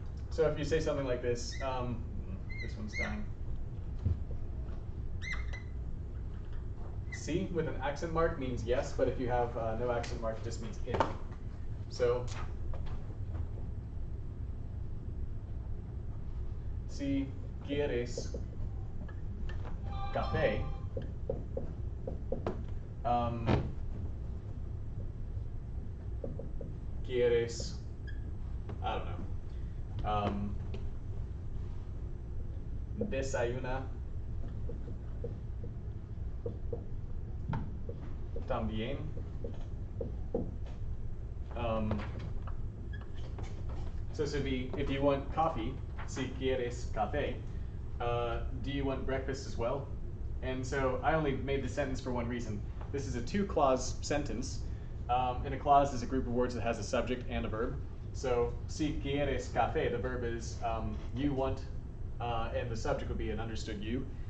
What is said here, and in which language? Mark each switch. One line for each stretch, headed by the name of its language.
English: So if you say something like this, this one's dying. C with an accent mark means yes, but if you have no accent mark, it just means if.
Spanish: So, si quieres café, quieres,
English: I don't know,
Spanish: desayuna también.
English: So this would be, if you want coffee, si quieres café, do you want breakfast as well? And so I only made the sentence for one reason. This is a two-clause sentence. And a clause is a group of words that has a subject and a verb. So
Spanish: si quieres café,
English: the verb is you want, and the subject would be an understood you.